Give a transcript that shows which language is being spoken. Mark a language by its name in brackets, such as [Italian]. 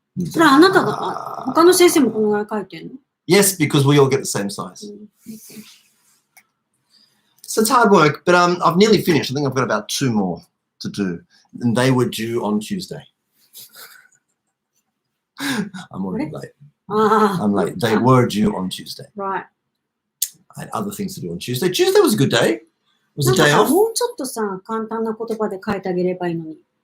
[Japanese] それはあなたが、他の先生もこのぐらい書いてるの？ [English] Yes, because we all get the same size. So it's hard work, but I've nearly finished. I think I've got about 2 more to do. And they were due on Tuesday. I'm already late. I'm late. They were due on Tuesday. Right. I had other things to do on Tuesday. Tuesday was a good day. It was a day off. [Japanese] もうちょっとさ、簡単な言葉で書いてあげればいいのに。